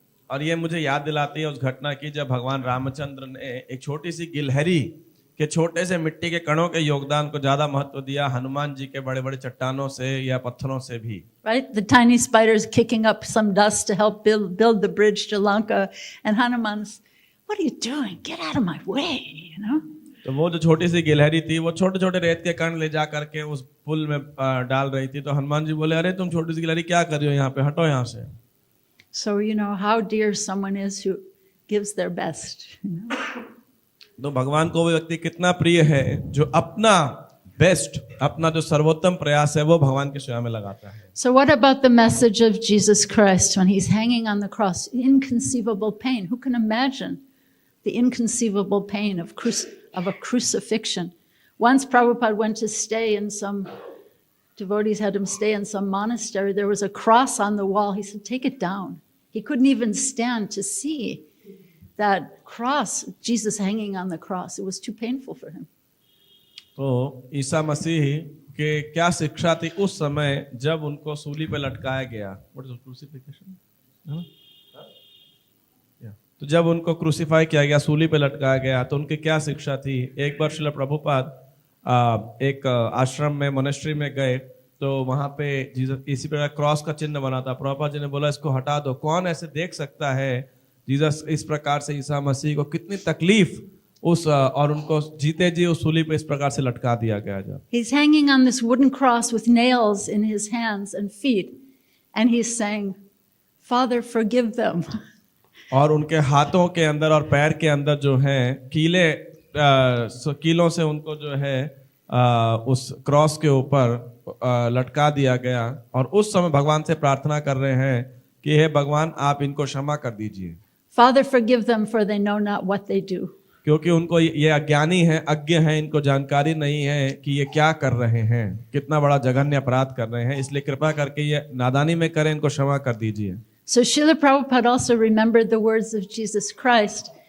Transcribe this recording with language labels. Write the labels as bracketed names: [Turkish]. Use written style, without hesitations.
[Hindi] और ये मुझे याद दिलाती है उस घटना की जब भगवान रामचंद्र ने एक छोटी सी गिलहरी के छोटे से मिट्टी के कणों के योगदान को ज्यादा महत्व दिया हनुमान जी के बड़े बड़े चट्टानों से या पत्थरों से भी। [English] Right, the tiny spiders kicking up some dust to help build the bridge to Lanka, and Hanuman's, what are you doing? Get out of my way, [Hindi] तो वो जो छोटी सी गिलहरी थी वो छोटे छोटे रेत के कण ले जा करके उस पुल में डाल रही थी। तो हनुमान जी बोले, अरे तुम छोटी सी गिलहरी क्या कर रही हो यहाँ पे, हटो यहाँ से। [English] So how dear someone is who gives their best. [Hindi] तो भगवान को वो व्यक्ति कितना प्रिय है जो अपना बेस्ट, अपना जो सर्वोत्तम प्रयास है वो भगवान की सेवा में लगाता है. [English] So what about the message of Jesus Christ when he's hanging on the cross? Inconceivable pain. Who can imagine the inconceivable pain of a crucifixion? Once Prabhupada went to stay in some, devotees had him stay in some monastery. There was a cross on the wall. He said, take it down. He couldn't even stand to see that cross, Jesus hanging on the cross. It was too painful for him. [Hindi] तो ईसा मसीह के क्या शिक्षा थी उस समय जब उनको सूली पे लटकाया गया. [English] What is crucifixion? [Hindi] तो जब उनको क्रूसीफाई किया गया, सूली पे लटकाया गया, तो उनकी क्या शिक्षा थी. एक बार श्रील प्रभुपाद एक आश्रम में, मोनेस्ट्री में गए, तो वहां पे जीसस इसी प्रकार क्रॉस का चिन्ह बना था. प्रभुपाद जी ने बोला इसको हटा दो. कौन ऐसे देख सकता है जीसस इस प्रकार से ईसा मसीह को कितनी तकलीफ उस और उनको जीते जी उस सूली पे इस प्रकार से लटका दिया गया. जब [English] He's hanging on this wooden cross with nails in his hands and feet, and he's saying, Father, forgive them. [Hindi] और उनके हाथों के अंदर और पैर के अंदर जो है कीलों से उनको जो है उस क्रॉस के ऊपर लटका दिया गया. और उस समय भगवान से प्रार्थना कर रहे हैं कि हे भगवान, आप इनको क्षमा कर दीजिए. [English] Father, forgive them, for they know not what they do. [Hindi] क्योंकि उनको ये अज्ञानी है, अज्ञ है, इनको जानकारी नहीं है कि ये क्या कर रहे हैं, कितना बड़ा जघन्य अपराध कर रहे हैं. इसलिए कृपा करके ये नादानी में करें, इनको क्षमा कर दीजिए. [English] So Srila Prabhupada also remembered the words of Jesus Christ.